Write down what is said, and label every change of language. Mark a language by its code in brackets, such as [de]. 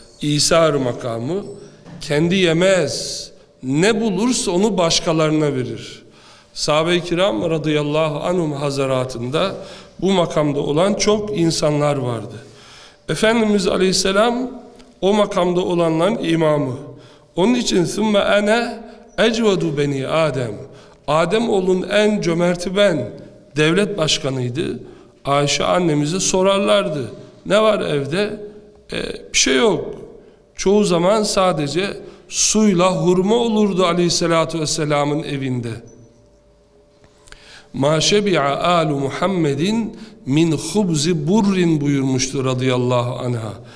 [tr] İsar makamı. Kendi yemez. Ne bulursa onu başkalarına verir. Sahabe-i kiram radıyallahu anhum hazaratında bu makamda olan çok insanlar vardı. Efendimiz aleyhisselam o makamda olanların imamı. Onun için [ar] ثُمَّ اَنَا اَجْوَدُ بَن۪ي Adem. [tr] Adem oğlun en cömerti ben. Devlet başkanıydı. Ayşe annemize sorarlardı. Ne var evde? Bir şey yok. Çoğu zaman sadece suyla hurma olurdu aleyhissalatü vesselamın evinde. [ar] Ma şebi'a âlu Muhammedin min hubzi burrin [tr] buyurmuştu [ar] radıyallahu anha.